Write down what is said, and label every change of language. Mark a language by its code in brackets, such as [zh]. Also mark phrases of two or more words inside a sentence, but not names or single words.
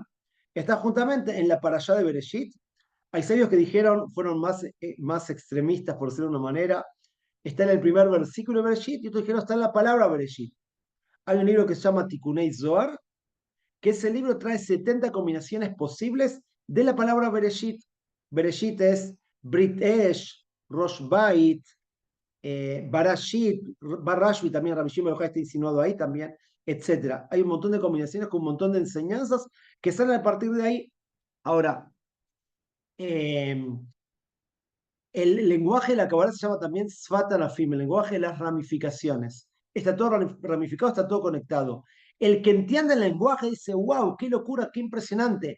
[es] Están justamente en la parashá de Bereshit. Hay sabios que dijeron, fueron más extremistas, por decirlo de una manera, está en el primer versículo de Bereshit, y otros dijeron, está en la palabra Bereshit. Hay un libro que se llama Tikunei Zohar, que ese libro trae 70 combinaciones posibles de la palabra Bereshit. Bereshit es [he] ברית אש, ראש בית, [es] Barashit, Barashvi también, Rabbi Shimon Yochai está insinuado ahí también, etcétera. Hay un montón de combinaciones con un montón de enseñanzas que salen a partir de ahí. Ahora, eh, el lenguaje de la Kabbalah se llama también [he] שפת ענפים, [es] el lenguaje de las ramificaciones. Está todo ramificado, está todo conectado. El que entiende el lenguaje dice, wow, qué locura, qué impresionante.